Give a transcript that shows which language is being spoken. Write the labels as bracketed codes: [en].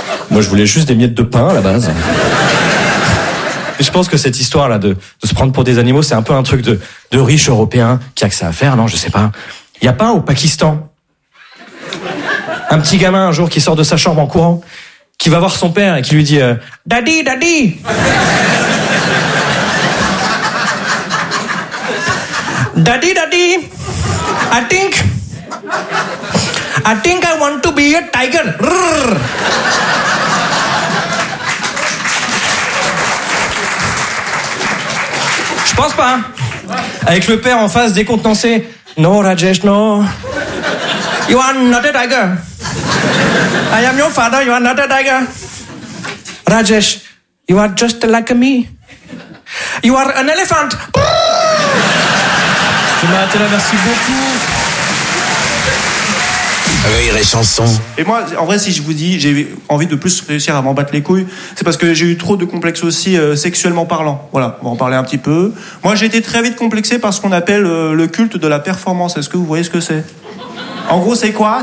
[fr] Moi je voulais juste des miettes de pain à la base. Je pense que cette histoire-là de se prendre pour des animaux, c'est un peu un truc de riche européen qui a que ça à faire, non? Je sais pas. Il y a pas un au Pakistan, un petit gamin un jour qui sort de sa chambre en courant, qui va voir son père et qui lui dit « [en] Daddy, daddy !» « Daddy, daddy, I think I want to be a tiger !» [fr] Pense pas, hein. Avec le père en face décontenancé. [en] No, Rajesh, no. You are not a tiger. I am your father, you are not a tiger. Rajesh, you are just like me. You are an elephant. [fr] Tu m'as arrêté là, merci beaucoup. Rire et chanson. Et moi, en vrai, si je vous dis, j'ai envie de plus réussir à m'en battre les couilles, c'est parce que j'ai eu trop de complexes aussi sexuellement parlant. Voilà, on va en parler un petit peu. Moi, j'ai été très vite complexé par ce qu'on appelle le culte de la performance. Est-ce que vous voyez ce que c'est? En gros, c'est quoi?